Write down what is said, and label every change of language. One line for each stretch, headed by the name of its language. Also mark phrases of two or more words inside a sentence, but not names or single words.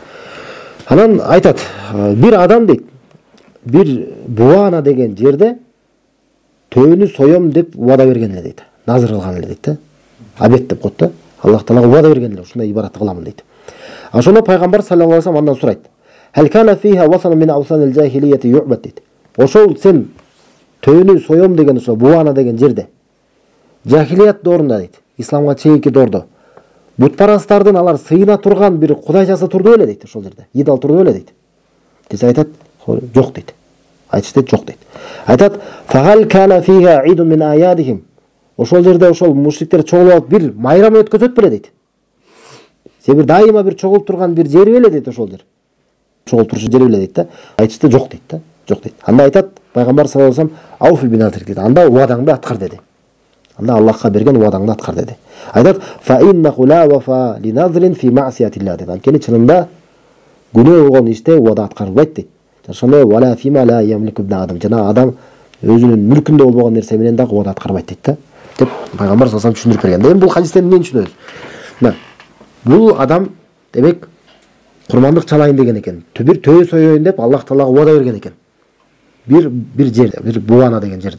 Kyrgyz: Анан айтат, бир адам дейт, бир Буана деген жерде төөнү соем деп убада берген эле дейт. Назыр кылган эле дейт да. Абет деп коет да. Аллах Таалага убада берген эле, ушундай ибаратты кыламын дейт. Ошондо пайгамбар
Arabic: صلى الله عليه وسلم
Kyrgyz: андан сурайт.
Arabic: هل كان فيها وثن من أوثان الجاهلية يعبد.
Kyrgyz: Ошол сен төөнү соем деген ошо Буана деген жерде жахилият доорунда дейт, исламга чейинки доордо бутпарастардын алар сыйына турган бир кудайчасы турду беле дейт, ошол жерде идол турду беле дейт. Десе айтат, жок дейт. Айтышты жок дейт. Айтат,
Arabic: فهل كان فيها عيد من أعيادهم.
Kyrgyz: Ошол жерде ошол мушриктер чогулуп алып бир майрам өткөзөт беле дейт. Себир дайыма бир чогулуп турган бир жери беле дейт ошол жер. Чогулуп турушу жери беле дейт да. Айтышты жок дейт да. Жок дейт. Анда айтат пайгамбар
Arabic: صلى الله عليه وسلم, أوف بنذرك
Kyrgyz: дейт. Анда убадаңды аткар деди. Анда Аллахка берген убадаңды аткар деди. Айтат,
Arabic: فإنه لا وفاء لنذر في معصية الله.
Kyrgyz: Анткени чынында күнөө болгон иште убада аткарылбайт дейт.
Arabic: Ошондой ولا فيما لا يملك ابن آدم.
Kyrgyz: Жана адам өзүнүн мүлкүндө болбогон нерсе менен дагы убада аткарбайт дейт да. Деп пайгамбар
Arabic: صلى الله عليه وسلم
Kyrgyz: түшүндүрүп берген. Эми бул хадистен эмнени түшүнөбүз? Мына, бул адам демек курмандык чалайын деген экен. Бир төө соёйын деп Аллах Таалага убада берген экен. Бир жерде, бир Буана деген жерде.